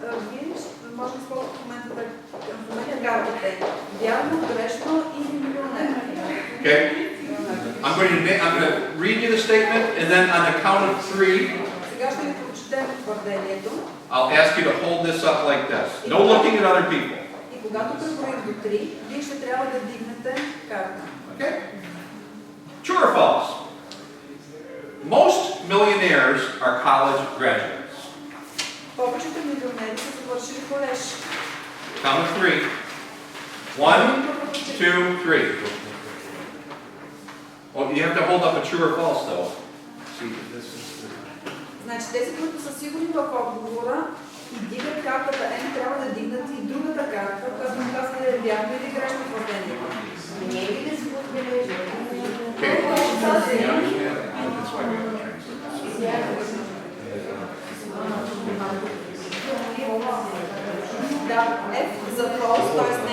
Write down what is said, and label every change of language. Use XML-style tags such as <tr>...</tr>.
<bg>Вие може да използвате в момента картите. Вярно, грешно или милионер.</bg> <en>Okay? I'm going to read you the statement, and then on the count of 3,</en> <bg>Сега ще ви прочетем твърдението.</bg> <en>I'll ask you to hold this up like this. No looking at other people.</en> <bg>И когато преброим до 3, вие ще трябва да дигнете карта.</bg> <en>Okay? True or false? Most millionaires are college graduates.</en> <bg>Повечето милионери са завършили колеж.</bg> <en>Count of 3. 1, 2, 3. Oh, you have to hold up a true or false though. See, this is.</en> <bg>Значи тези, които са сигурни в отговора и дигат картата М, трябва да дигнат и другата карта, която му казва да е вярно или грешно твърдение. Не е ли да се отбележи?</bg> <en>Okay. You understand? That's why we have to translate.</en> <bg>Да, F за false, т.е.</bg>